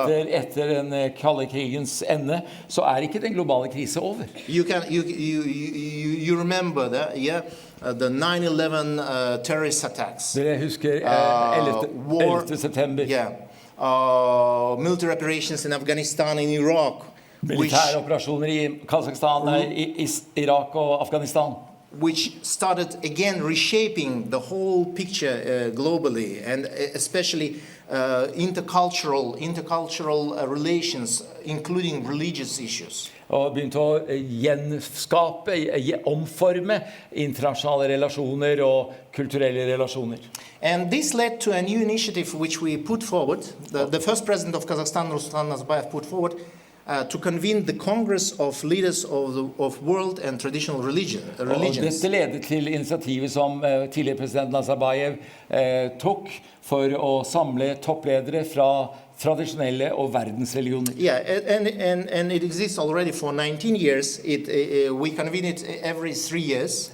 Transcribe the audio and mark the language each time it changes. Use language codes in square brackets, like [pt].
[no] etter den kalde krigens ende, så ikke den globale krise over. [en] You remember that, yeah? The 9/11 terrorist attacks. [no] Dere husker 11. september. Yeah. [en] Military operations in Afghanistan and Iraq. [no] Militære operasjoner I Kazakhstan, Irak og Afghanistan. [en] Which started again reshaping the whole picture globally, and especially intercultural relations, including religious issues. [no] Og begynte å gjenskape, omforme internasjonale relasjoner og kulturelle relasjoner. [en] And this led to a new initiative which we put forward. The first president of Kazakhstan, Ruslan Nazarbayev, put forward to convene the Congress of Leaders of World and Traditional Religions. [no] Dette ledet til initiativet som tidligere president Nazarbayev tok for å samle toppledere fra tradisjonelle og verdensreligioner. [en] Yeah, and it exists already for 19 years. We convene it every 3 years.